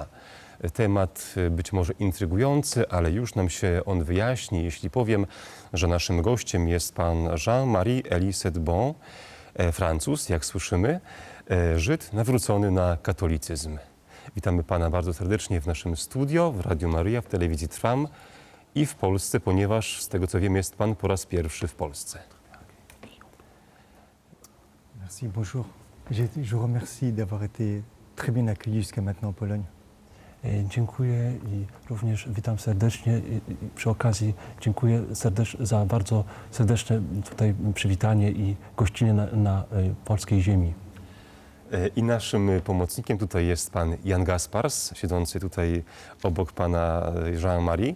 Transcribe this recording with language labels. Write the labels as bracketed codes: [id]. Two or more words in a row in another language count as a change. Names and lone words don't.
[pl] Temat być może intrygujący, ale już nam się on wyjaśni, jeśli powiem, że naszym gościem jest pan Jean-Marie Elie-Saidbon, Francuz, jak słyszymy, Żyd nawrócony na katolicyzm. Witamy pana bardzo serdecznie w naszym studio, w Radiu Maryja, w telewizji Trwam i w Polsce, ponieważ z tego co wiem, jest pan po raz pierwszy w Polsce. [fr] Merci, bonjour. Je vous remercie d'avoir été très bien accueilli jusqu'à maintenant en Pologne. [pl] Dziękuję i również witam serdecznie. I przy okazji dziękuję za bardzo serdeczne tutaj przywitanie i gościnę na polskiej ziemi. I naszym pomocnikiem tutaj jest pan Jan Gaspars, siedzący tutaj obok pana Jean-Marie.